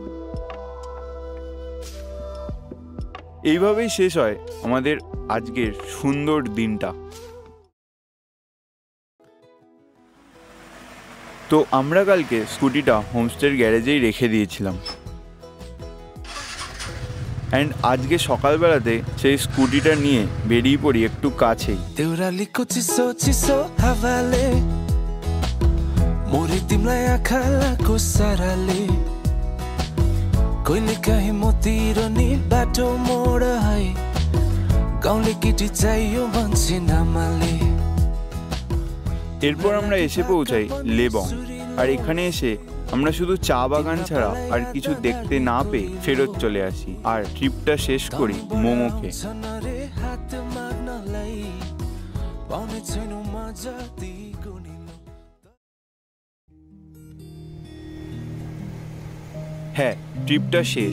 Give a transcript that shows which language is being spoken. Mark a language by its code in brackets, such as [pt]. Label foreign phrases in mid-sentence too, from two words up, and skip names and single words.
[bn] এইভাবেই শেষ হয় আমাদের আজকের সুন্দর দিনটা। তো আমরা কালকে স্কুটিটা হোমস্টের গ্যারেজেই রেখে দিয়েছিলাম, অ্যান্ড আজকে সকালবেলাতে সেই স্কুটিটা নিয়ে বেরিয়ে পড়ি একটু কাছেই। [ne] देउराली को चिसो चिसो हावाले मोरी तिमलाई आँखाको साराले कहिले काहीँ मोतिर नि बाटो मोड है गाउँले केटी चाहियो भन्छे नामाले। [bn] এরপর আমরা এসে পৌঁছাই লেবং, আর এখানে এসে আমরা শুধু চা বাগান ছাড়া আর কিছু দেখতে না পেয়ে ফেরত চলে আসি, আর ট্রিপটা শেষ করি মোমো খেয়ে। হ্যাঁ, ট্রিপটা শেষ।